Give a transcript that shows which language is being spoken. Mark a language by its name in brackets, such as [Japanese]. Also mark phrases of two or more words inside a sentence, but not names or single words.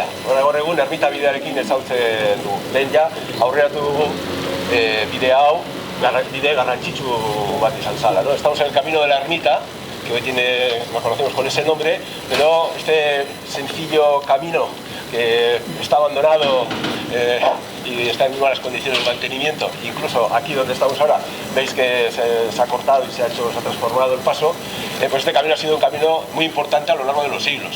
[Basque] Gaur egun ermita bidearekin ezautzen du. Lehen ja aurreratu dugu bide hau bide garrantzitsu bat izan zala, ¿no? [Spanish] Estamos en el camino de la ermita, que hoy lo conocemos con ese nombre, pero este sencillo camino que está abandonado y está en muy malas condiciones de mantenimiento, incluso aquí donde estamos ahora veis que se ha cortado y se ha transformado el paso, pues este camino ha sido un camino muy importante a lo largo de los siglos.